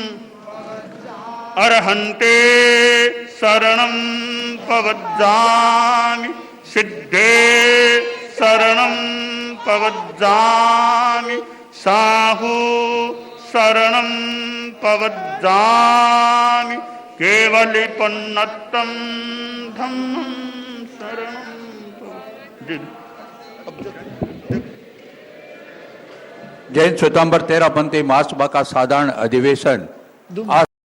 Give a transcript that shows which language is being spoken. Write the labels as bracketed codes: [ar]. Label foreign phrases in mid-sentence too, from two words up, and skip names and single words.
[pra] अर्हन्ते शरणं पवज्जामि, सिद्धे शरणं पवज्जामि, साहू शरणं पवज्जामि, केवलिपन्नतं धम्मं शरणं। [hi] जैन श्वेतांबर 13 पंथी महासभा का साधारण अधिवेशन आज